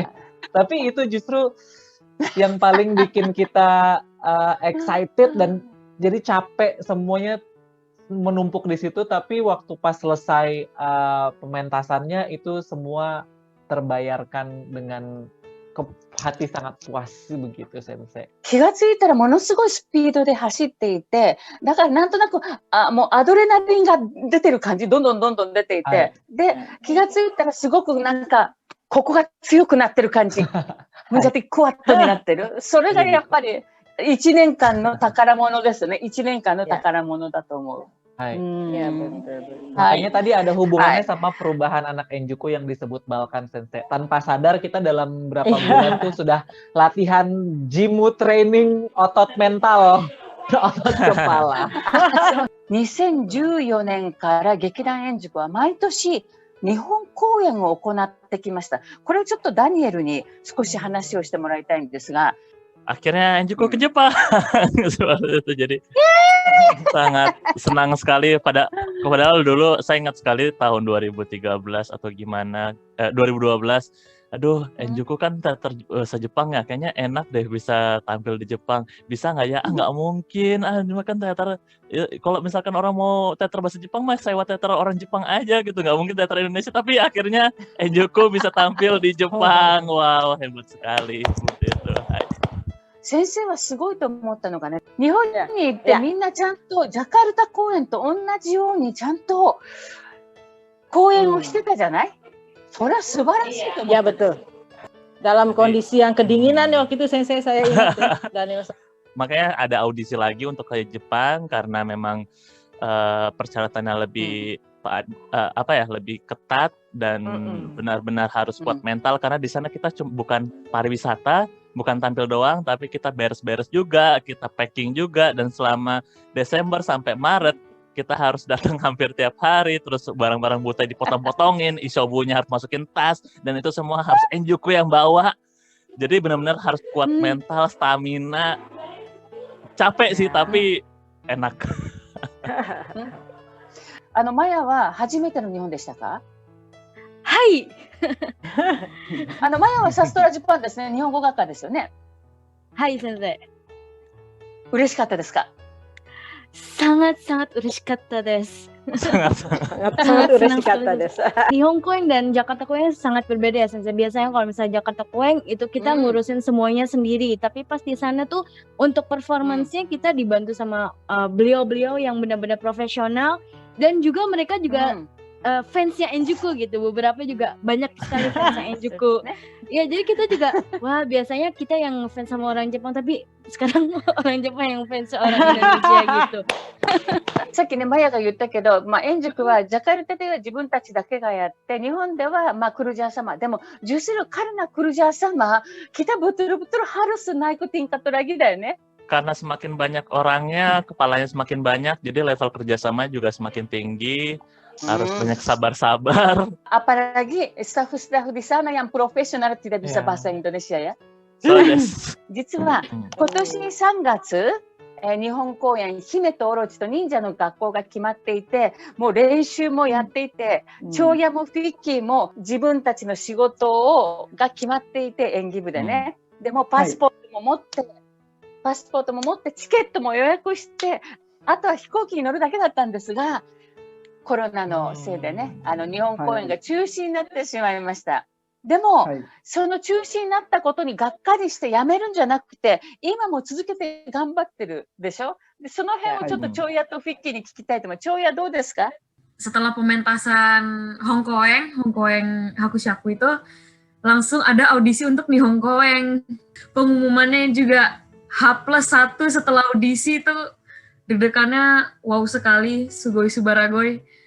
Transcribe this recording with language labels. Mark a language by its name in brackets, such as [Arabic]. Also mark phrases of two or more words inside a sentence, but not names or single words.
[Indonesian] Tapi itu justru yang paling bikin kita excited dan jadi capek semuanya menumpuk di situ, tapi waktu pas selesai pementasannya itu semua terbayarkan dengan hati sangat puas begitu Sensei. [Japanese] 気がついたらものすごいスピードで走っていて、だからなんとなくもうアドレナリンが出てる感じ、どんどん出ていて、で気がついたらすごくなんかここが強くなってる感じ、 [Indonesian] menjadi kuat [Japanese] になってる。それがやっぱり1年間の宝物ですね。1年間の宝物だと思う。 Hai. [Indonesian] Ya, betul. Makanya tadi ada hubungannya sama perubahan anak Enjuku yang disebut Balkan Sensei. Tanpa sadar kita dalam berapa bulan tuh sudah latihan jimu training otot mental, otot kepala. [Japanese] 2014 年から劇団円熟は毎年日本公演を行ってきました。これをちょっとダニエルに少し話をしてもらいたいんですが。 [Indonesian] Akhirnya Enjuku ke Jepang seperti itu, jadi sangat senang sekali. Padahal dulu saya ingat sekali tahun 2013 atau gimana 2012 aduh Enjuku kan teater se-Jepang ya, kayaknya enak deh bisa tampil di Jepang. Bisa nggak ya? Nggak mungkin. Cuma kan teater kalau misalkan orang mau teater bahasa Jepang mah sewa teater orang Jepang aja gitu. Nggak mungkin teater Indonesia. Tapi akhirnya Enjuku bisa tampil di Jepang. Wow, hebat sekali seperti itu. [Japanese] 先生はすごいと思ったのがね、日本に行ってみんなちゃんとジャカルタ公演と同じようにちゃんと公演をしてたじゃない？それは素晴らしいと思う。 [Indonesian] Ya betul. Dalam kondisi yang kedinginan waktu itu sensei saya ingat ya, Daniel. Makanya ada audisi lagi untuk ke Jepang karena memang persyaratannya lebih lebih ketat dan benar-benar harus kuat mental karena di sana kita bukan pariwisata, bukan tampil doang, tapi kita beres-beres juga, kita packing juga, dan selama Desember sampai Maret kita harus datang hampir tiap hari, terus barang-barang butai dipotong-potongin, isobunya harus masukin tas, dan itu semua harus Enjuku yang bawa. Jadi benar-benar harus kuat mental, stamina. Capek sih, tapi enak. [Japanese] マヤは初めての日本でしたか？はい。マヤはサストラジャパンですね。日本語学科ですよね。はい、先生。嬉しかったですか？Sangat-sangat 嬉しかったです。 Sangat嬉しかったです。 [Indonesian] Nihon Koeng dan Jakarta Koeng sangat berbeda ya, Sensei. Biasanya kalau misalnya Jakarta Koeng itu kita ngurusin semuanya sendiri, tapi pas di sana tuh untuk performance-nya kita dibantu sama beliau-beliau yang benar-benar profesional, dan juga mereka juga fansnya Enjuku gitu. Beberapa juga banyak sekali fansnya Enjuku. Ya, jadi kita juga wah, biasanya kita yang fans sama orang Jepang, tapi sekarang orang Jepang yang fans orang Indonesia gitu. [Japanese] さっきね、マヤが言ったけど、円熟はジャカルタでは自分たちだけがやって、日本では [Indonesian] kerja sama. Demo, justru karena kerja sama, kita betul-betul harus naik tingkat lagi dah, ne? Karena semakin banyak orangnya, kepalanya semakin banyak, jadi level kerjasama juga semakin tinggi. Harus banyak sabar-sabar. Apalagi staff-staff di sana yang profesional tidak bisa bahasa Indonesia ya. [Japanese] そうです。実は今年3月、日本公演姫とオロチと忍者の学校が決まっていて、もう練習もやっていて、長屋もフィッキーも自分たちの仕事が決まっていて、演技部でね。でもパスポートも持って、チケットも予約して、あとは飛行機に乗るだけだったんですが、コロナのせいでね、日本公演が中止になってしまいました。でも、その中止になったことにがっかりしてやめるんじゃなくて、今も続けて頑張ってるでしょ。でその辺をちょっとチョウヤとフィッキーに聞きたいと思います。チョウヤどうですか [Indonesian] ？Setelah pementasan Hong Koeng Hakushaku itu langsung ada audisi untuk Nihon Koeng. Pengumumannya juga H+1 setelah audisi itu deg-degannya wow sekali, [Japanese] すごい すばらごい.